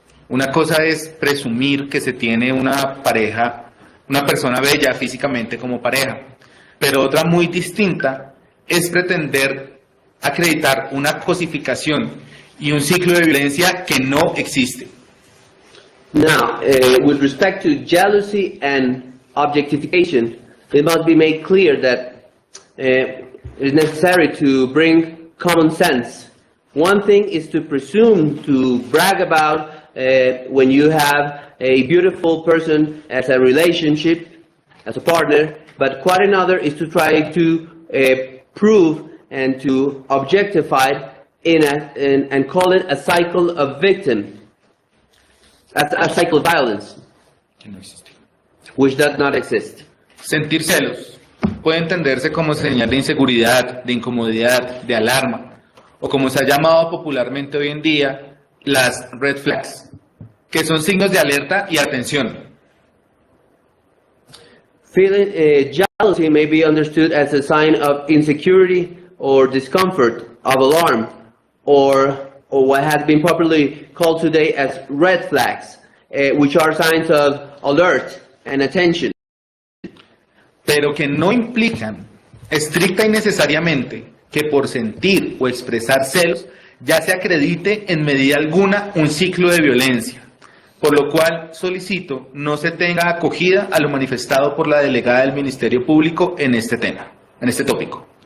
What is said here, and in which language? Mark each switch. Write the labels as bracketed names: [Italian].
[Spanish] Una cosa es presumir que se tiene una pareja, una persona bella físicamente como pareja, pero otra muy distinta es pretender acreditar una cosificación y un ciclo de violencia que no existe. [English] Now, with respect to jealousy and objectification, it must be made clear that it is necessary to bring common sense. One thing is to presume to brag about when you have a beautiful person as a relationship, as a partner, but quite another is to try to prove and to objectify and call it a cycle of victim, a cycle of violence, which does not exist. [Spanish] Sentir celos puede entenderse como señal de inseguridad, de incomodidad, de alarma, o como se ha llamado popularmente hoy en día, las red flags, que son signos de alerta y atención. [English] Feeling jealousy may be understood as a sign of insecurity or discomfort, of alarm, or what has been popularly called today as red flags, which are signs of alert and attention. [Spanish] Pero que no implican estricta y necesariamente que por sentir o expresar celos ya se acredite en medida alguna un ciclo de violencia, por lo cual solicito no se tenga acogida a lo manifestado por la delegada del Ministerio Público en este tema, en este tópico.